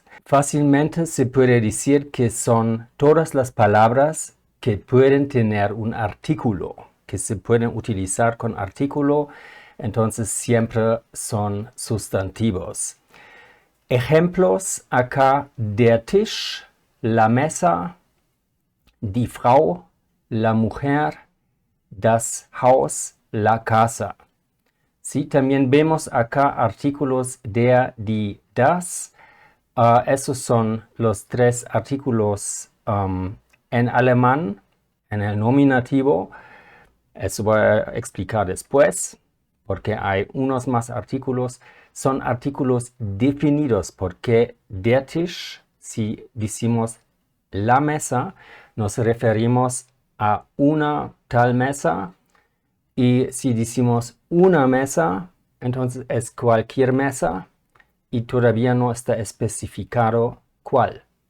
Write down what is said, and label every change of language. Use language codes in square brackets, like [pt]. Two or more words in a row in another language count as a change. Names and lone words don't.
[es] Fácilmente se puede decir que son todas las palabras que pueden tener un artículo, que se pueden utilizar con artículo, entonces siempre son sustantivos. Ejemplos acá: [de] der Tisch, [es] la mesa, [de] die Frau, [es] la mujer, [de] das Haus, [es] la casa. Sí, también vemos acá artículos [de] der, die, das. [es] Esos son los tres artículos en alemán, en el nominativo. Eso voy a explicar después, porque hay unos más artículos. Son artículos definidos, porque [de] der Tisch, [es] si decimos la mesa, nos referimos a una tal mesa, y si decimos una mesa, entonces es cualquier mesa y todavía no está especificado cuál.